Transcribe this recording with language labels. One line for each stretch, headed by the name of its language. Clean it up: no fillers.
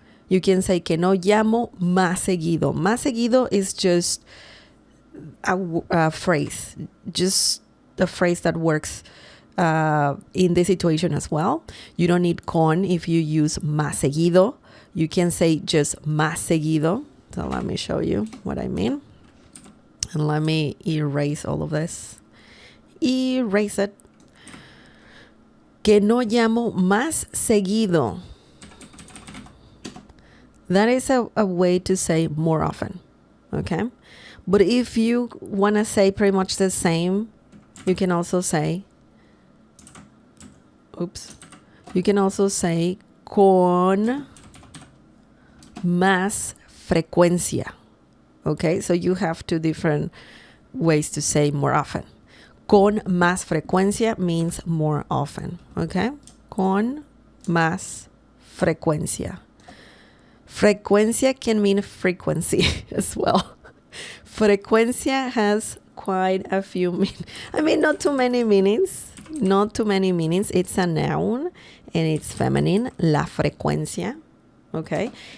English: You can say
Spanish: que no llamo más seguido. Más seguido
English: is just a phrase, just a phrase that works in this situation as well. You don't need con if you use
Spanish: más seguido.
English: You can say just más seguido. So let me show you what I mean. And let me erase all of this. erase it.
Spanish: Que no llamo más seguido.
English: That is a way to say more often, okay? But if you want to say pretty much the same, you can also say,
Spanish: con más frecuencia,
English: okay? So you have two different ways to say more often.
Spanish: Con más frecuencia
English: means more often, okay?
Spanish: Con más frecuencia.
English: Frecuencia can mean frequency as well. Frecuencia has quite a few not too many meanings. Not too many meanings. It's a noun and it's feminine, la frecuencia, okay?